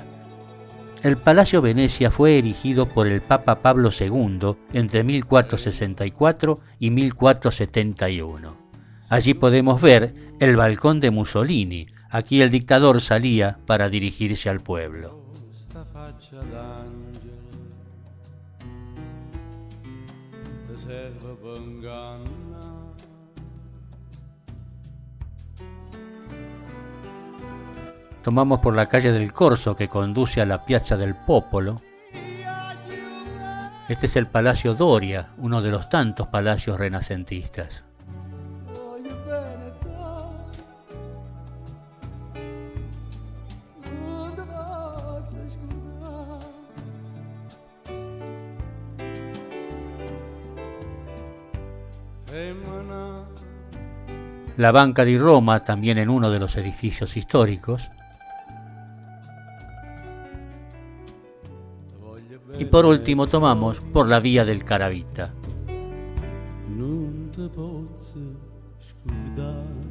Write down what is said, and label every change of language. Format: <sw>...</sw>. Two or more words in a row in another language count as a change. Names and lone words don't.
<es>El Palacio Venecia fue erigido por el Papa Pablo II entre 1464 y 1471. Allí podemos ver el balcón de Mussolini. Aquí el dictador salía para dirigirse al pueblo.</es> <it>Sta faccia d'angelo te serve per ingannare.</it> <es>Tomamos por la calle del Corso, que conduce a la Piazza del Popolo. Este es el Palacio Doria, uno de los tantos palacios renacentistas.</es> <it>Voglio bene te, non te posso scordare. Femmina,</it> <es>La Banca di Roma, también en uno de los edificios históricos.</es> <it>te voglio</it> <es>Y</es> <it>bene,</it> <es>por último tomamos por la Vía del Caravita.</es> <it>non te posso scordare.</it>